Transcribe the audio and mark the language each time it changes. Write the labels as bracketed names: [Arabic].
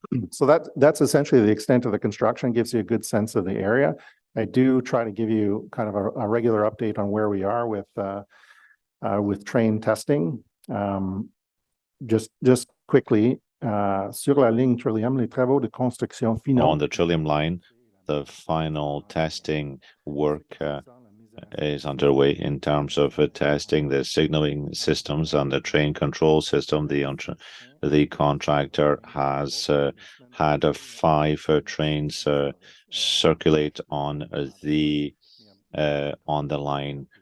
[English] So that's essentially the extent of the construction, gives you a good sense of the area. I do try to give you kind of a regular update on where we are with train testing. Just quickly, [French] sur la ligne Trillium, les travaux de construction finaux. [English] On the Trillium line, the final testing work is underway in terms of testing the signaling systems and the train control system. The contractor has had 5 trains circulate on the line.